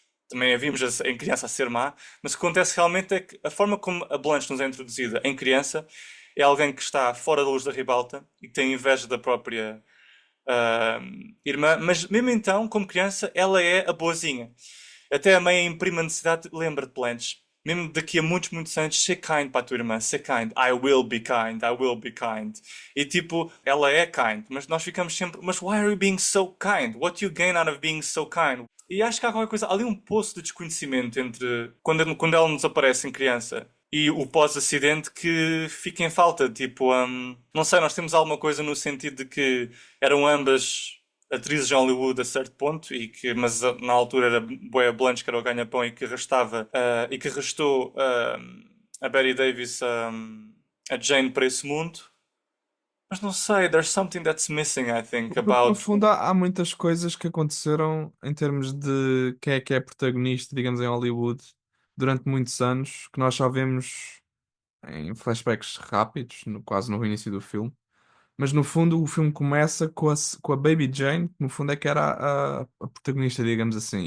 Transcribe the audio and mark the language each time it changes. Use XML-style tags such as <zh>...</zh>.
<pt>Também a vimos em criança a ser má. Mas o que acontece realmente é que a forma como a Blanche nos é introduzida em criança é alguém que está fora da luz da ribalta e que tem inveja da própria irmã. Mas mesmo então, como criança, ela é a boazinha. Até a mãe em prima necessidade lembra de Blanche. Mesmo daqui a muitos, muitos anos, ser kind para a tua irmã, ser kind.</pt> <en>I will be kind, I will be kind.</en> <pt>E tipo, ela é kind, mas nós ficamos sempre, mas</pt> <en>why are you being so kind? What do you gain out of being so kind?</en> <pt>E acho que há qualquer coisa, ali um poço de desconhecimento entre quando ela nos aparece em criança e o pós-acidente que fica em falta. Tipo, não sei, nós temos alguma coisa no sentido de que eram ambas atrizes de Hollywood a certo ponto, mas na altura era Boia Blanche que era o ganha-pão e que arrastava e que arrastou a Betty Davis a Jane para esse mundo. Mas não sei,</pt> <en>there's something that's missing, I think,</en> <pt>porque no</pt> <en>about.</en> <pt>fundo há muitas coisas que aconteceram em termos de quem é protagonista, digamos, em Hollywood durante muitos anos, que nós só vemos em flashbacks rápidos, quase no início do filme. Mas no fundo o filme começa com a Baby Jane, que no fundo é que era a protagonista, digamos assim.</pt>